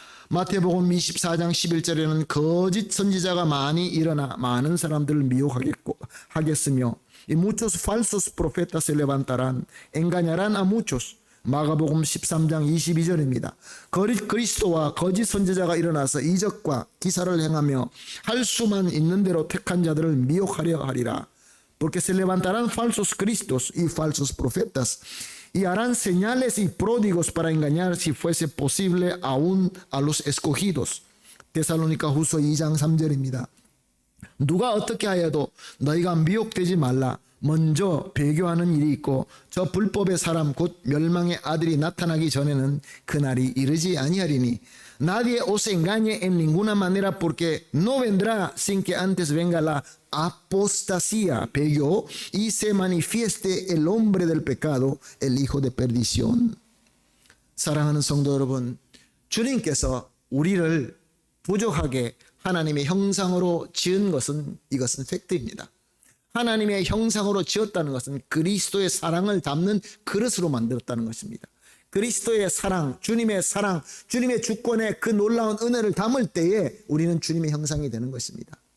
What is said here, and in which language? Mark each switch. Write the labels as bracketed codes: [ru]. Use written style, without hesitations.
[ko] 마태복음 24장 11절에는 거짓 선지자가 많이 일어나 많은 사람들을 미혹하겠으며 [es] y muchos falsos profetas se levantarán, engañarán a muchos. [ko] 마가복음 13장 22절입니다. 그리스도와 거짓 선지자가 일어나서 이적과 기사를 행하며 할 수만 있는 대로 택한 자들을 미혹하려 하리라. [es] Porque se levantarán falsos cristos y falsos profetas y harán señales y pródigos para engañar, si fuese posible, aún a los escogidos. [ko] 데살로니가 후서 2장 3절입니다. 누가 어떻게 하여도 너희가 미혹되지 말라. 먼저 배교하는 일이 있고 저 불법의 사람 곧 멸망의 아들이 나타나기 전에는 그날이 이르지 아니하리니. [es] Nadie os engañe en ninguna manera, porque no vendrá sin que antes venga la apostasía, 배교, y se manifieste el hombre del pecado, el hijo de perdición. [ko] 사랑하는 성도 여러분, 주님께서 우리를 부족하게 하나님의 형상으로 지은 것은, 이것은 팩트입니다. 하나님의 형상으로 지었다는 것은 그리스도의 사랑을 담는 그릇으로 만들었다는 것입니다. 그리스도의 사랑, 주님의 주권의 그 놀라운 은혜를 담을 때에 우리는 주님의 형상이 되는 것입니다.